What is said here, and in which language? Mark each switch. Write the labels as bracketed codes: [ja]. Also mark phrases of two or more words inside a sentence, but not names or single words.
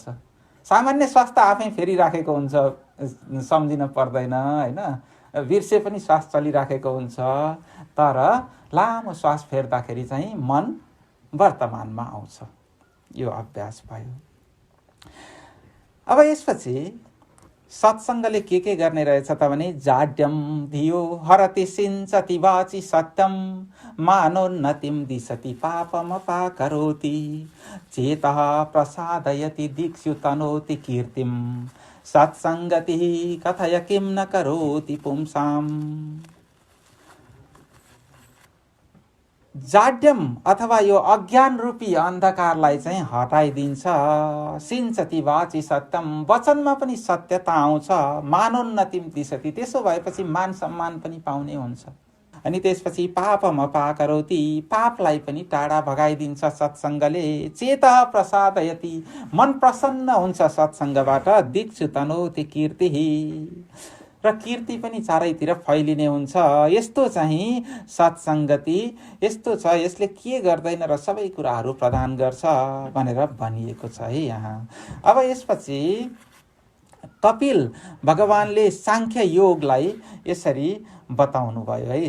[ne] सामान्य श्वास त आफै फेरिराखेको हुन्छ, सम्झिन पर्दैन, होइन। बिर्से पनि श्वास चलिराखेको हुन्छ, तर लामो श्वास फेर्दाखेरि चाहिँ मन वर्तमानमा आउँछ। यो अभ्यास भयो। अब यसपछि सत्सङ्गले के गर्ने रहेछ त भने [sa] जाड्यम धियो हरति सिञ्चति वाचि सत्यम मानोन्नतिम दिशति पापमपाकरोति चेतः प्रसादयति दीक्षु तनोति कीर्तिम सत्सङ्गतिः कथय किं न करोति पुंसाम्। [ne] जाड्यम अथवा यो अज्ञान रूपी अन्धकारलाई चाहिँ हटाइदिन्छ। [sa] सिञ्चति वाचि सत्यम, [ne] वचनमा पनि सत्यता आउँछ। [sa] मानोन्नतिम दिशति, [ne] त्यसो भएपछि मान सम्मान पनि पाउने हुन्छ। अनि त्यसपछि [sa] पापम अपाकरोति, [ne] पापलाई पनि टाढा भगाइदिन्छ सत्सङ्गले। [sa] चेतः प्रसादयति, [ne] मन प्रसन्न हुन्छ सत्सङ्गबाट। [sa] दिक्षु तनोति कीर्ति, [ne] र कीर्ति पनि चारैतिर फैलिने हुन्छ। यस्तो चाहिँ सत्सङ्गति यस्तो छ, यसले के गर्दैन र सबै कुराहरू प्रदान गर्छ भनेर भनिएको छ है यहाँ। अब यसपछि कपिल भगवानले साङ्ख्य योगलाई यसरी बताउनु भयो है।